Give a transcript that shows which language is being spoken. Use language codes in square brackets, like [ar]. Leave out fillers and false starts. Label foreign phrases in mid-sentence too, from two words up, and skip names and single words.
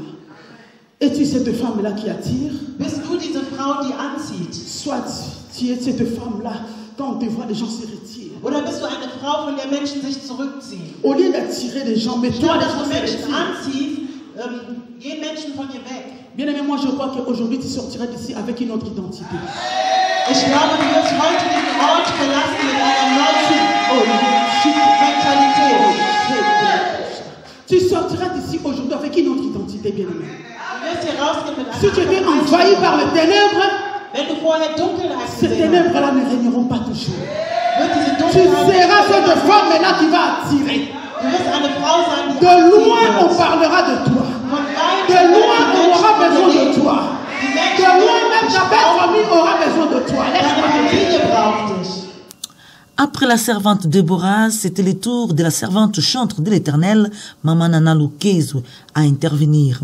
[fr] Es-tu cette femme-là qui attire? Soit tu es cette femme-là, quand on te voit, les gens se retirent. Au lieu d'attirer les gens, mais toi, les gens se retirent. Bien aimé, moi je crois qu'aujourd'hui tu sortiras d'ici avec une autre identité. [de] Ich glaube, du wirst heute diesen Ort verlassen mit einer neuen Mentalität. [fr] Tu sortiras d'ici aujourd'hui avec une autre identité, bien-aimé. [de] Du wirst hier rausgehen mit einer [fr] Si tu es envahi par les ténèbres, [de] Wenn du vorher Dunkelheit [fr] ces [de] gesehen hast, [fr] ténèbres-là ne régneront pas toujours. [de] wird diese [fr] Tu [de] Dunkelheit [fr] seras cette femme-là qui va attirer. [de] Du wirst eine Frau sein, die [fr] De loin, on parlera de toi. De loin, on aura besoin de toi. De loin, même ta belle famille aura besoin de toi. Laisse-moi te dire. Après la servante Déborah, c'était le tour de la servante chantre de l'Éternel, Maman Nana Lukezu, à intervenir.